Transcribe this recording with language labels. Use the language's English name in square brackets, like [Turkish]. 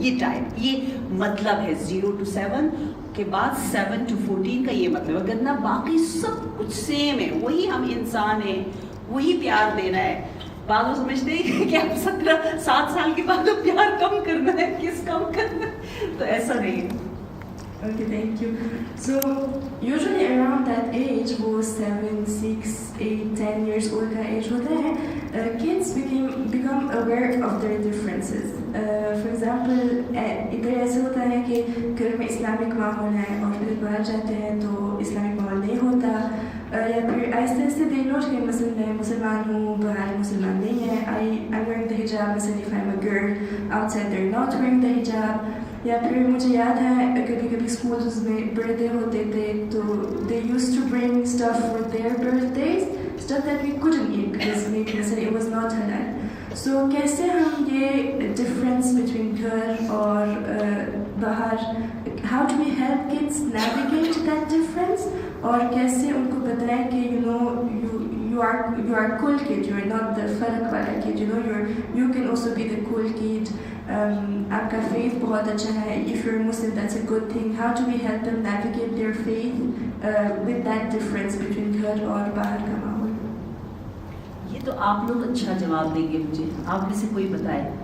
[Urdu] یہ ٹائم, یہ مطلب ہے 0 to 7 کے بعد 7 to 14 کا یہ مطلب ہے. ورنہ باقی سب کچھ سیم ہے, وہی ہم انسان ہیں, وہی پیار دینا ہے. بعض لوگ سمجھتے ہیں کہ آپ 7 سال کے بعد پیار کم کرنا ہے, کس کم کرنا ہے, تو ایسا نہیں ہے. [English] Okay, thank you. So usually around that age, [Urdu] وہ 7, 6, 8, 10 years old کا age ہوتا ہے, [English] kids become aware of their differences. [Urdu] For example, ادھر ایسا ہوتا ہے کہ گھر میں اسلامک ماحول ہے اور پھر باہر جاتے ہیں تو اسلامک ماحول نہیں ہوتا, یا پھر آہستہ آہستہ دے نوٹ کہ مثلا میں مسلمان ہوں, باہر مسلمان نہیں ہے. [English] I'm wearing the hijab, [Urdu] مثلا [English] if I'm a girl, outside they're not wearing the hijab. [Urdu] یا پھر مجھے یاد ہے کبھی کبھی اسکولز میں برتھ ڈے ہوتے تھے تو [English] they used to bring stuff for their birthdays, stuff that we couldn't eat because it was not halal. So [Urdu] کیسے ہم یہ [English] difference between [Urdu] گھر اور باہر, [English] how do we help kids navigate that difference, [Urdu] اور کیسے ان کو بتائیں کہ [English] you are cool kid, you are not the [Urdu] فرق والا [English] kid, you can also be the cool kid. [Urdu] آپ کا faith بہت اچھا ہے, [English] if you're Muslim that's a good thing. How do we help them navigate their faith with that difference between [Urdu] گھر اور باہر کا ماحول؟ یہ تو آپ لوگ اچھا جواب دیں گے مجھے, آپ میں سے کوئی بتائے.